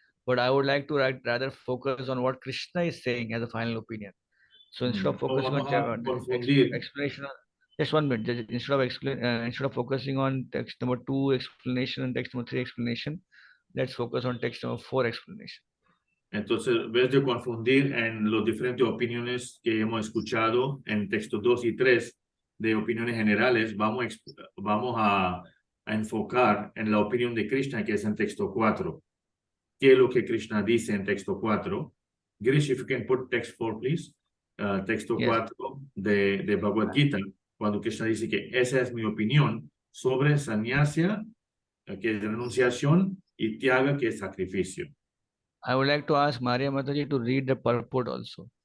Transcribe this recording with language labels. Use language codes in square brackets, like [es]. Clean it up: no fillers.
[en] But I would like to rather focus on what Krishna is saying as a final opinion. So instead of focusing on explanation, just 1 minute. Instead of focusing on text number 2 explanation and text number 3 explanation, let's focus on text number 4 explanation. [es] Entonces, en vez de confundir en las diferentes opiniones que hemos escuchado en textos 2 y 3 de opiniones generales, vamos a enfocar en la opinión de Krishna, que es en texto 4. ¿Qué es lo que Krishna dice en texto 4? [en] Girish, if you can put text 4, please. [es] Texto 4 de Bhagavad Gita, cuando Krishna dice que esa es mi opinión sobre sannyasya, que es renunciación, y tyaga, que es sacrificio. [en] I would like to ask Maria Mataji to read the purport also.